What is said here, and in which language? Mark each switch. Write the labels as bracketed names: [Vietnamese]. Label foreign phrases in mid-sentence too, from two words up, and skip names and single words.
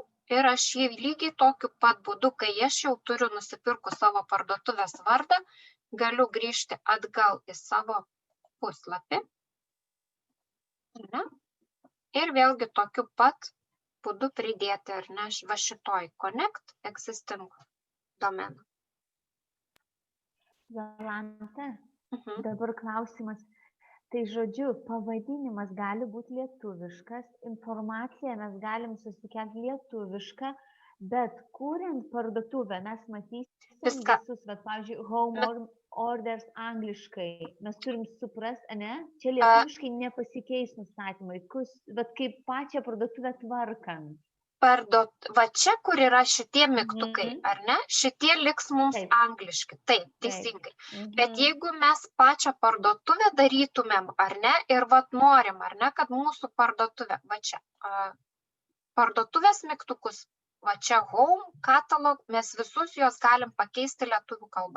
[Lithuanian] Ir aš jį lygiai tokiu pat būdu, kai aš jau turiu nusipirkus savo parduotuvės vardą, galiu grįžti atgal į savo puslapį. Ne? Ir vėlgi tokiu pat būdu pridėti, ar ne, va šitoj [English] connect existing [Lithuanian] domeną. Jolanta, dabar klausimas. Tai žodžiu, pavadinimas gali būti lietuviškas, informaciją mes galim susikelti lietuvišką, bet kuriant parduotuvę mes matysim visus, bet, pavyzdžiui, [English] home orders angliškai. [Lithuanian] Mes turim suprasti, ne? Čia lietuviškai nepasikeis nustatymai, bet kaip pačią parduotuvę tvarkant. Va čia, kur yra šitie mygtukai, ar ne? Šitie liks mums angliški. Taip, teisingai. Bet jeigu mes pačią parduotuvę darytumėm, ar ne, ir vat norim, ar ne, kad mūsų parduotuvė, va čia, parduotuvės mygtukus, va čia home, katalog, mes visus juos galim pakeisti lietuvių kalbą.